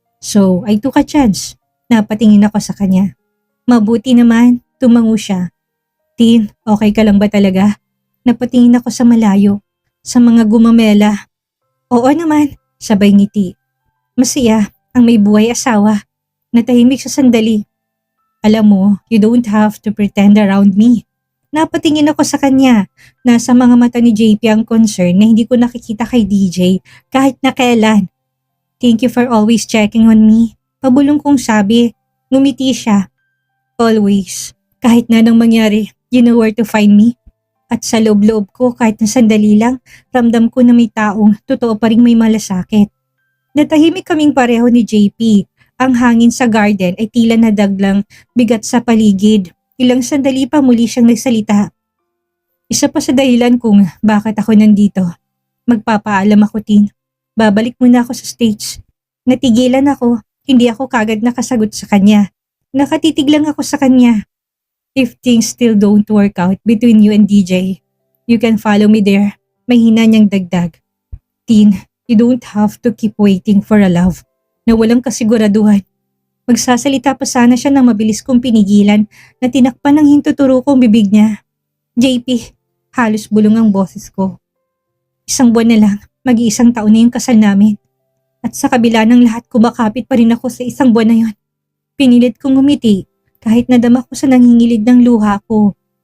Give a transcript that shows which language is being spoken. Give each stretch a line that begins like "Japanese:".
English: So, I took a chance.
Filipino: Napatingin ako sa kanya. Mabuti naman, tumango siya. Tin, okay ka lang ba talaga? Napatingin ako sa malayo, sa mga gumamela. Oo naman, sabay ngiti. Masaya ang may buhay asawa. Natahimik sa sandali. Alam mo,
English: you don't have to pretend around me.
Filipino: Napatingin ako sa kanya. Nasa mga mata ni JP ang concern na hindi ko nakikita kay DJ kahit na kailan.
English: Thank you for always checking on me.
Filipino: Pabulong kong sabi, ngumiti siya.
English: Always.
Filipino: Kahit na nang mangyari,
English: you know where to find me.
Filipino: At sa loob-loob ko kahit na sandali lang, ramdam ko na may taong totoo pa rin may malasakit. Natahimik kaming pareho ni JP. Ang hangin sa garden ay tila nadaglang bigat sa paligid. Ilang sandali pa muli siyang nagsalita. Isa pa sa dahilan kung bakit ako nandito. Magpapaalam ako, Tin. Babalik muna ako sa stage. Natigilan ako, hindi ako kagad nakasagot sa kanya. Nakatitig lang ako sa kanya.
English: If things still don't work out between you and DJ, you can follow me there.
Filipino: May hina niyang dagdag.
English: Tin, you don't have to keep waiting for a love
Filipino: na walang kasiguraduhan. Magsasalita pa sana siya nang mabilis kong pinigilan na tinakpan ng hintuturo kong bibig niya. JP, halos bulong ang boses ko. 1 buwan na lang, mag-iisang taon na yung kasal namin. At sa kabila ng lahat kumakapit pa rin ako sa 1 buwan na yon. Pinilit kong ngumiti kahit nadama ko sa nangingilig ng luha ko.